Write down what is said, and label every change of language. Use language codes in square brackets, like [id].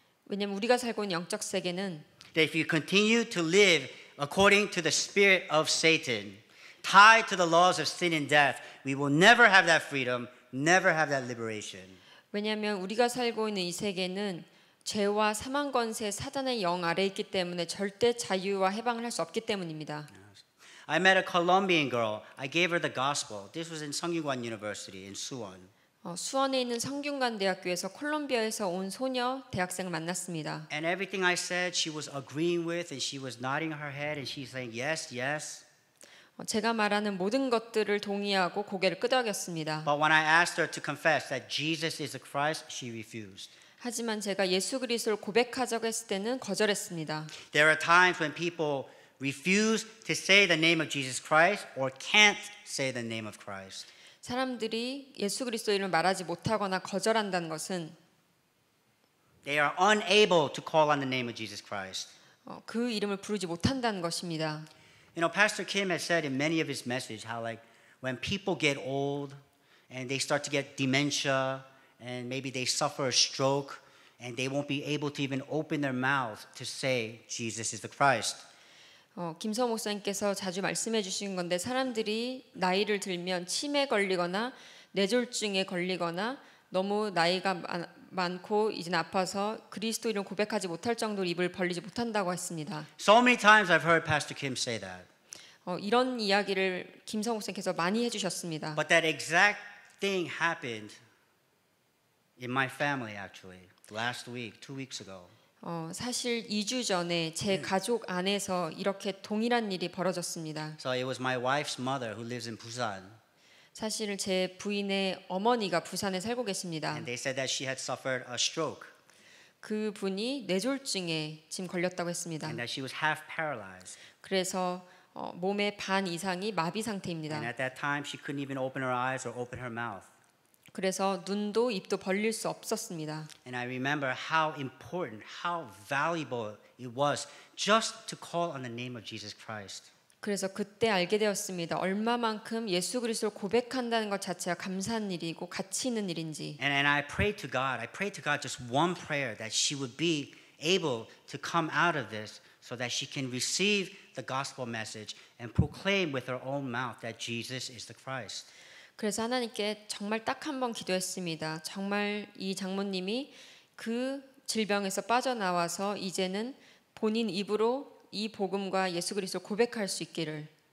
[ko] 왜냐하면 우리가 살고 있는 영적 세계는 [en] that if you continue to live according to the spirit of Satan, tied to the laws of sin and death, we will never have that freedom, never have that liberation. [ko] 왜냐하면 우리가 살고 있는 이 세계는 죄와 사망 권세 사단의 영 아래 있기 때문에 절대 자유와 해방을 할 수 없기 때문입니다. [en] I met a Colombian girl. I gave her the gospel. This was in Songyuan University in Suwon. [ko] 수원에 있는 성균관 대학교에서 콜롬비아에서 온 소녀 대학생을 만났습니다. [en] And everything I said, she was agreeing with, and she was nodding her head, and she's saying yes, yes. [ko] 제가 말하는 모든 것들을 동의하고 고개를 끄덕였습니다. [en] But when I asked her to confess that Jesus is the Christ, she refused. [ko] 하지만 제가 예수 그리스도를 고백하자고 했을 때는 거절했습니다. [en] There are times when people refuse to say the name of Jesus Christ or can't say the name of Christ. [ko] 사람들이 예수 그리스도 이름을 말하지 못하거나 거절한다는 것은 [en] They are unable to call on the name of Jesus Christ. [ko] 그 이름을 부르지 못한다는 것입니다. [en] You know, Pastor Kim has said in many of his messages how like when people get old and they start to get dementia and maybe they suffer a stroke and they won't be able to even open their mouth to say Jesus is the Christ. [ko] 김서 목사님께서 자주 말씀해 주신 건데 사람들이 나이를 들면 치매 걸리거나 뇌졸중에 걸리거나 너무 나이가 많고 이제 아파서 그리스도 이름 고백하지 못할 정도로 입을 벌리지 못한다고 했습니다. [en] So many times I've heard Pastor Kim say that. [ko] 이런 이야기를 김서 목사님께서 많이 해주셨습니다. [en] But that exact thing happened in my family actually last week, 2 weeks ago. [ko] 사실 2주 전에 제 가족 안에서 이렇게 동일한 일이 벌어졌습니다. [en] So it was my wife's mother who lives in Busan. [ko] 사실 제 부인의 어머니가 부산에 살고 계십니다. [en] And they said that she had suffered a stroke [ko] 그 분이 뇌졸중에 지금 걸렸다고 했습니다. [en] and that she was half paralyzed. [ko] 그래서 몸의 반 이상이 마비 상태입니다. [en] And at that time, she couldn't even open her eyes or open her mouth. [ko] 그래서 눈도 입도 벌릴 수 없었습니다. [en] And I remember how important, how valuable it was just to call on the name of Jesus Christ. [ko] 그래서 그때 알게 되었습니다. 얼마만큼 예수 그리스도를 고백한다는 것 자체가 감사한 일이고 가치 있는 일인지. [en] And I prayed to God just one prayer that she would be able to come out of this so that she can receive the gospel message and proclaim with her own mouth that Jesus is the Christ. [ko] 그래서 하나님께 정말 딱 한 번 기도했습니다. 정말 이 장모님이 그 질병에서 빠져나와서 이제는 본인 입으로 이 복음과 예수 그리스도를 고백할 수 있기를.